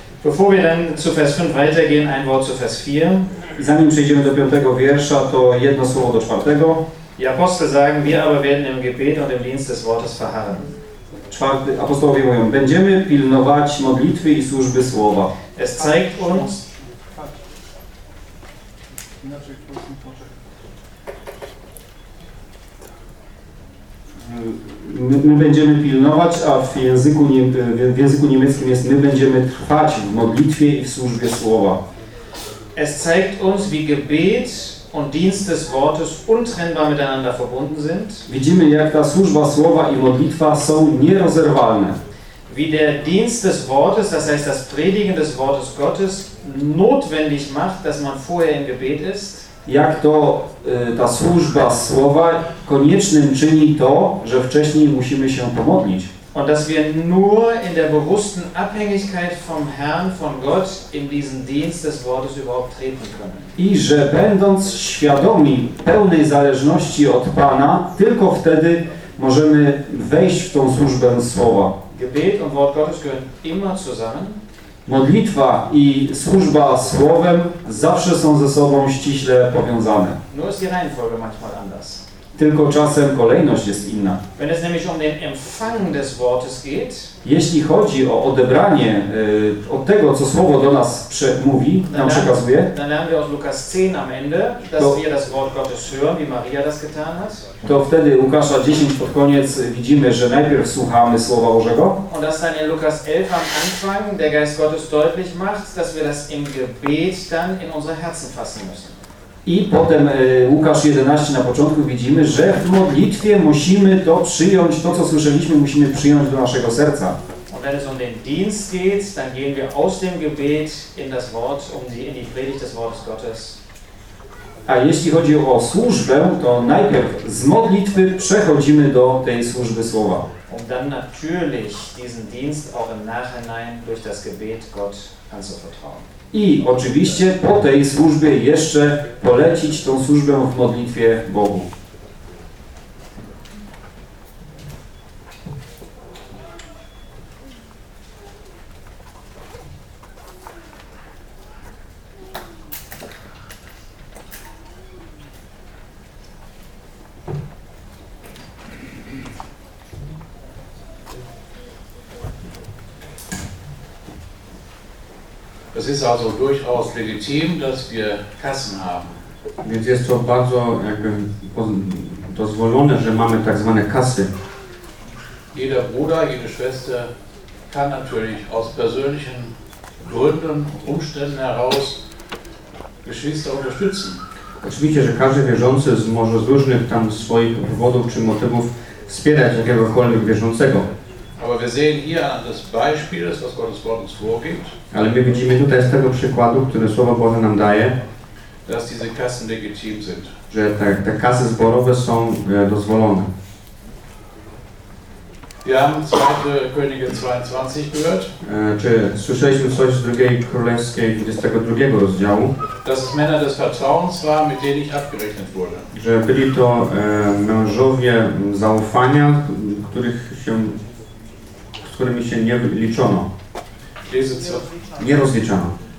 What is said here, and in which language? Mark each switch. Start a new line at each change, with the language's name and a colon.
German: Bevor wir dann zu Vers 5 weitergehen, ein Wort zu Vers 4.
Polish: I zanim przejdziemy do 5 wiersza, to jedno słowo do 4.
German: Die Apostel sagen, wir aber werden im Gebet und im Dienst des Wortes verharren.
Polish: Apostołowie mówią, będziemy pilnować modlitwy i służby Słowa.
German: Es zeigt uns...
Polish: My będziemy pilnować, a w języku niemieckim jest my będziemy trwać w modlitwie i w służbie Słowa.
German: Es zeigt uns, wie Gebet und Dienst des Wortes untrennbar miteinander verbunden sind.
Polish: Widzimy, jak ta służba Słowa i modlitwa są nierozerwalne.
German: Wie der Dienst des Wortes, das heißt das Predigen des Wortes Gottes, notwendig macht, dass man vorher im Gebet ist.
Polish: Jak to ta służba Słowa koniecznym czyni to, że wcześniej musimy się pomodlić.
German: Und dass wir nur in der bewussten Abhängigkeit vom Herrn, von Gott, in diesen Dienst des Wortes überhaupt treten können.
Polish: I że będąc świadomi pełnej zależności od Pana, tylko wtedy możemy wejść w tą służbę Słowa.
German: Gebet und Wort Gottes gehören immer zusammen.
Polish: Modlitwa i służba Słowem zawsze są ze sobą ściśle powiązane.
German: Nur ist die Reihenfolge manchmal anders.
Polish: Tylko czasem kolejność jest inna.
German: Wenn es nämlich um den Empfang des Wortes geht,
Polish: jeśli chodzi o odebranie od tego, co Słowo do nas mówi, nam przekazuje,
German: dann lernen wir aus Lukas 10 am Ende, dass wir das Wort Gottes hören, wie Maria das getan hat.
Polish: To wtedy Łukasza 10 pod koniec widzimy, że najpierw słuchamy Słowa Bożego.
German: Und dass dann in Lukas 11 am Anfang der Geist Gottes deutlich macht, dass wir das im Gebet dann in unser Herzen fassen müssen.
Polish: I potem Łukasz 11 na początku widzimy, że w modlitwie musimy to przyjąć, to co słyszeliśmy, musimy przyjąć do naszego serca.
German: Und wenn es um den Dienst geht, dann gehen wir aus dem Gebet in das Wort, in die Predigt des Wortes Gottes.
Polish: A jeśli chodzi o służbę, to najpierw z modlitwy przechodzimy do tej służby Słowa.
German: Und dann natürlich diesen Dienst auch im Nachhinein durch das Gebet Gott anzuvertrauen.
Polish: I oczywiście po tej służbie jeszcze polecić tą służbę w modlitwie Bogu.
German: Es ist also durchaus legitim, dass wir Kassen haben.
Polish: Więc jest to bardzo jakby dozwolone, że mamy tak zwane kasy.
German: Jeder Bruder, jede Schwester kann natürlich aus persönlichen Gründen, Umständen heraus Geschwister unterstützen.
Polish: Oczywiście, że każdy wierzący może z różnych tam swoich powodów czy motywów wspierać jakiegokolwiek wierzącego.
German: Aber wir sehen hier an des Beispiels, was Gottes Wort uns vorgibt.
Polish: Ale my widzimy tutaj z tego przykładu, który Słowo Boże nam daje,
German: dass diese Kassen legitim sind.
Polish: Że te kasy zborowe są dozwolone.
German: Wir haben 2. Könige 22 gehört.
Polish: Czy słyszeliśmy coś z drugiej królewskiej 22 rozdziału?
German: Dass es Männer des Vertrauens waren, mit denen ich abgerechnet wurde.
Polish: Że byli to mężowie zaufania, których się z którymi się nie liczono. Nie rozliczono.